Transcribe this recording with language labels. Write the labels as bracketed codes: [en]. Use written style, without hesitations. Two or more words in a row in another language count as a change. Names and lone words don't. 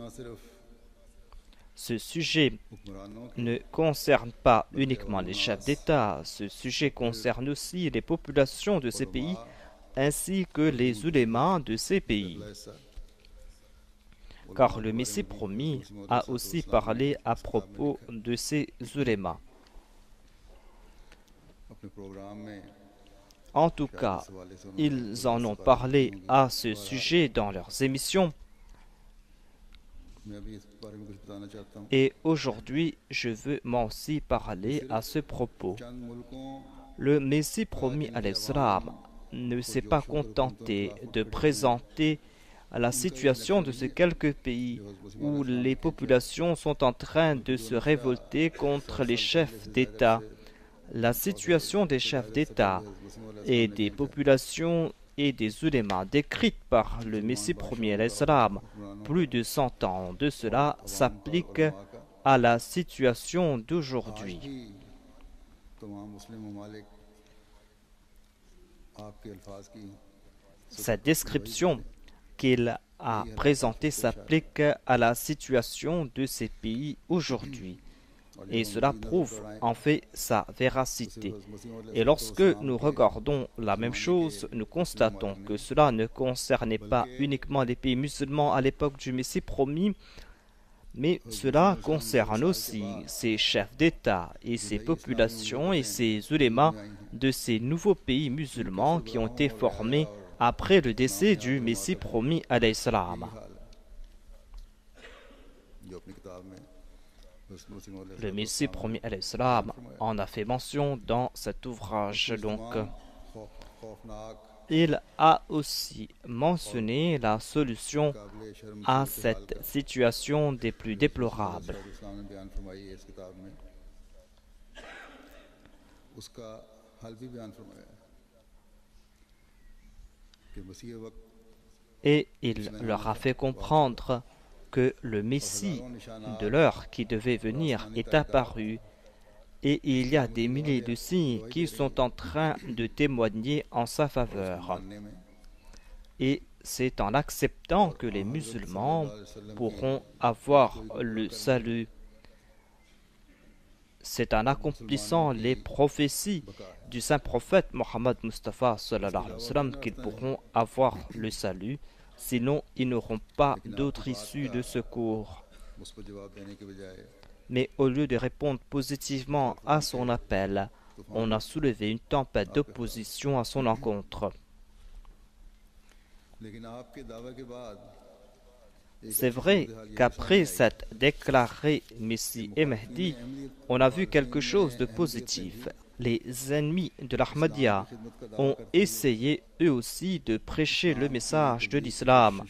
[fr] Ce sujet ne concerne pas uniquement les chefs d'État, ce sujet concerne aussi les populations de ces pays ainsi que les ulémas de ces pays. Car le Messie promis a aussi parlé à propos de ces ulémas. [ur] اپنے پروگرام میں [fr] En tout cas, ils en ont parlé à ce sujet dans leurs émissions. [ur] میں بھی اس بارے میں کچھ بتانا چاہتا ہوں. [fr] Et aujourd'hui, je veux moi aussi parler à ce propos. [ur] چند ملکوں [fr] Le Messie promis à l'Islam ne s'est pas contenté de présenter la situation de ces quelques pays où les populations sont en train de se révolter contre les chefs d'État. La situation des chefs d'État et des populations et des ulémas décrites par le Messie premier à l'Islam plus de 100 ans de cela s'applique à la situation d'aujourd'hui. [ur] تمام مسلم ممالک آپکے الفاظ کی [fr] Cette description qu'il a présentée s'applique à la situation de ces pays aujourd'hui. Et cela prouve en fait sa véracité. Et lorsque nous regardons la même chose, nous constatons que cela ne concernait pas uniquement les pays musulmans à l'époque du Messie promis, mais cela concerne aussi ces chefs d'État et ces populations et ces ulémas de ces nouveaux pays musulmans qui ont été formés après le décès du Messie promis [ar] عليه السلام. [ur] جو اپنی کتاب میں [fr] Le Messie promis [ar] عليه السلام [fr] en a fait mention dans cet ouvrage. Donc, [ur] खौफनाक [fr] il a aussi mentionné la solution [ur] قابل شرم [fr] à cette situation des plus déplorables. [ur] اسلام نے بیان فرمائی ہے اس کتاب میں اسکا حل بھی بیان فرمایا ہے کہ مسیح وقت [fr] Et il leur a fait comprendre que le Messie de l'heure qui devait venir est apparu et il y a des milliers de signes qui sont en train de témoigner en sa faveur. [ur] ماننے میں [fr] Et c'est en acceptant que les musulmans pourront avoir le salut. C'est en accomplissant les prophéties du saint prophète Mohammed Mustafa [ar] صلى الله عليه وسلم [fr] qu'ils pourront avoir le salut. Sinon, ils n'auront pas d'autre issue de secours. [ur] اس پر جواب دینے کے بجائے [fr] Mais au lieu de répondre positivement à son appel, on a soulevé une tempête d'opposition à son encontre. [ur] لیکن آپکے دعوے کے بعد [fr] C'est vrai qu'après cette déclarée Messie et Mahdi, on a vu quelque chose de positif. Les ennemis de l'Ahmadiyya ont essayé eux aussi de prêcher le message de l'islam.